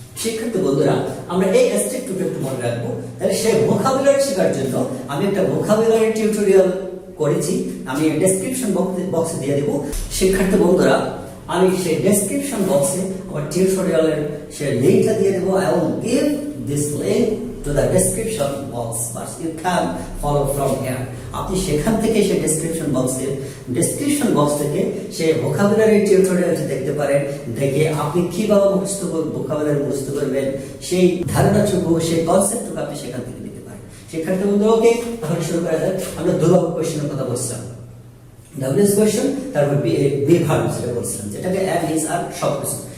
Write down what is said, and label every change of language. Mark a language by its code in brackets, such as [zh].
[bn] শিক্ষার্থী বন্ধুরা, আমরা এই অ্যাস্পেক্টটা একটু মনে রাখবো। তাহলে সেই ভোকাবুলারি শেখার জন্য আমি একটা ভোকাবুলারি টিউটোরিয়াল করেছি, আমি ডেসক্রিপশন বক্সে দিয়ে দেবো। শিক্ষার্থী বন্ধুরা, আমি সেই ডেসক্রিপশন বক্সে আমার টিউটোরিয়ালের সেই লিংকটা দিয়ে দেবো। [en] I will give this link to the description box, but you can follow from here. [bn] আপনি সেখান থেকে সেই ডেসক্রিপশন বক্স থেকে সেই ভোকাবুলারি টিউটোরিয়ালটি দেখতে পারেন। দেখে আপনি কিভাবে ভোকাবুলারি মুখস্থ করবেন, সেই ধারণাটুকু, সেই কনসেপ্টটুকু আপনি সেখান থেকে নিতে পারেন। সেখানটা বন্ধু ওকে, তাহলে শুরু করা যাক। আমরা দুর্লভ কোশ্চেনের কথা বলছিলাম, ডাব্লিউএস কোশ্চেন, তারপর বি ভার্ব যেটা বলছিলাম, যেটাকে এম ইজ আর সব কিছু।